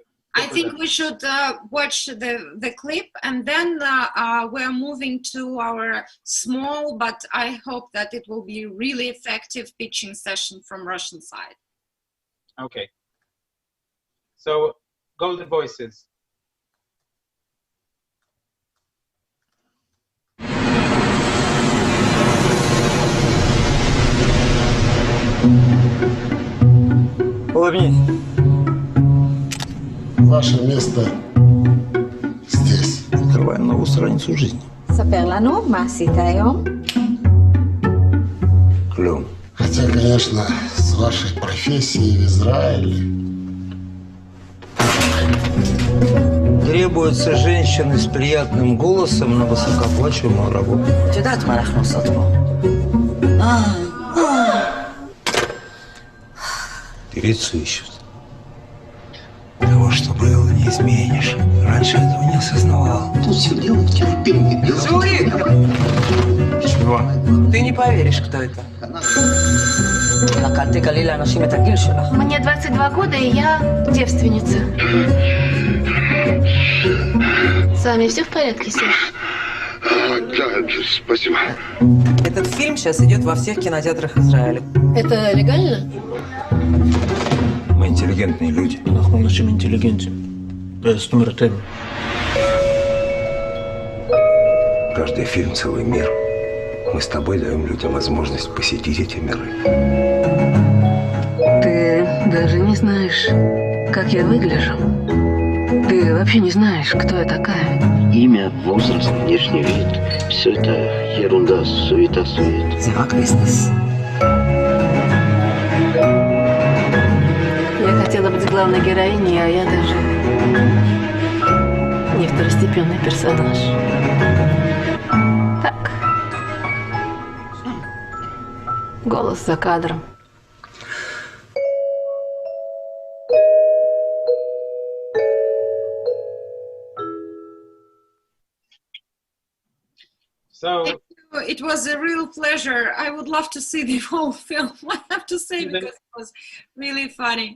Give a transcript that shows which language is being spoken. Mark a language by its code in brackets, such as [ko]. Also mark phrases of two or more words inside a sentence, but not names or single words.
[en] I think we should watch the clip, and then we're moving to our small, but I hope that it will be really effective pitching session from Russian side. Okay. So, Golden Voices. [ru] Улыбнись. Ваше место здесь. Открываем новую страницу жизни. [he] ספר לנו, מה עשית היום? [ru] Клём. Хотя, конечно, с вашей профессией в Израиле... Требуются женщины с приятным голосом на высокооплачиваемую работу. [he] את יודעת מה אנחנו עושות פה. [ru] Певицу ищут. Того, что было, не изменишь. Раньше этого не осознавал. Тут все делают терпение. Жулик! Чего? Ты не поверишь, кто это. [he] רק אל תגלי לאנשים את הגיל שלך. [ru] Мне 22 года, и я девственница. С вами все в порядке, Серж? Да, спасибо. Этот фильм сейчас идет во всех кинотеатрах Израиля. Это легально? Мы интеллигентные люди. [he] אנחנו אנשים אינטליגנטים. זאת אומרת, הם. [ru] Каждый фильм — целый мир. Мы с тобой даем людям возможность посетить эти миры. Ты даже не знаешь, как я выгляжу. Ты вообще не знаешь, кто я такая. Имя, возраст, внешний вид – все это ерунда, суета-сует. [he] זה רק ביזנס. [ru] Я хотела быть главной героиней, а я даже не второстепенный персонаж. Так. Голос за кадром. [en] So it was a real pleasure. I would love to see the whole film, I have to say, because it was really funny.